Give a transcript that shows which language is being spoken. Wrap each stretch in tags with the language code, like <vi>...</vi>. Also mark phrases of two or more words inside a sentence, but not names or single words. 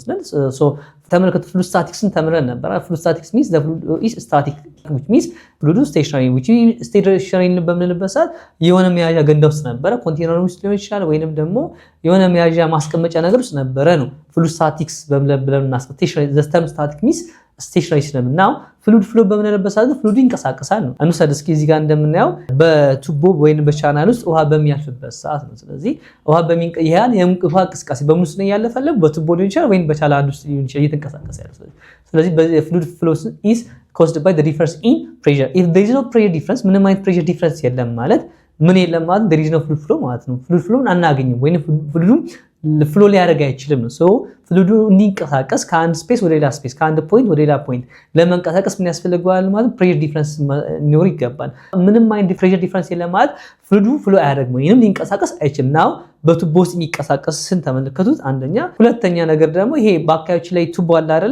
<am>ስንል ተመልከቱ።</am> <en>fluid statics</en> <am>ተምረን ነበር።</am> <en>fluid statics means the fluid is static which means</en> <am>ፍሉዱ</am> <en>stationary which stationary</en> <am>በምንልበት ሰዓት የሆነ መያዣ ገንዳ ውስጥ ነበረ፣ ኮንቴነር ውስጥ ሊሆን ይችላል፣ ወይንም ደግሞ የሆነ መያዣ ማስቀመጫ ነገር ውስጥ ነበረ ነው</am> <en>fluid statics</en> <am>ብለን እናስቀምጥ።</am> <en>the term static means stationary</en> <am>ስለምና</am> <en>fluid flow</en> <am>በምንልበት ሰዓት ፍሉዱ ይንቀሳቀሳል ነው። እንውሰድ እስኪ እዚህ ጋር እንደምናየው በቱቦ ወይንም በቻናል ውስጥ ውሃ በሚያልፍበት ሰዓት ነው። ስለዚህ ውሃ በሚንቀያን የውሃ እንቅስቃሴ በምን ውስጥ ነው ያለፈለ? በቱቦ ሊሆን ይችላል ወይንም በቻናል ውስጥ ሊሆን ይችላል እየተንቀሳቀሰ ያለው። ስለዚህ</am> <en>fluid flow is caused by the difference in pressure. If there is no pressure difference,</en> <am>ምንም አይነት</am> <en>pressure difference</en> <am>የለም ማለት ምን የለም ማለት</am> <en>there is no fluid flow</en> <am>ማለት ነው።</am> <en>fluid flow</en> <am>አናገኝም ወይንም</am> <en>fluid flow</en> <am>ሊያደርግ አይችልም ነው። ሶ ፍሉዱ እንዲንቀሳቀስ ከአንድ ስፔስ ወደ ሌላ ስፔስ ከአንድ ፖይንት ወደ ሌላ ፖይንት ለመንቀሳቀስ ምን ያስፈልገዋል ማለት</am> <en>pressure difference</en> <am>ሊኖር ይገባል። ምንም አይነት</am> <en>pressure difference</en> <am>የለም ማለት</am> <en>fluid flow</en> <am>አያደርግም ወይንም ሊንቀሳቀስ አይችልም። ናው በቱቦ ውስጥ የሚንቀሳቀስ ተመልከቱት አንደኛ። ሁለተኛ ነገር ደግሞ ይሄ በአካባቢዎች ላይ ቱቦ አለ አይደለ?</am>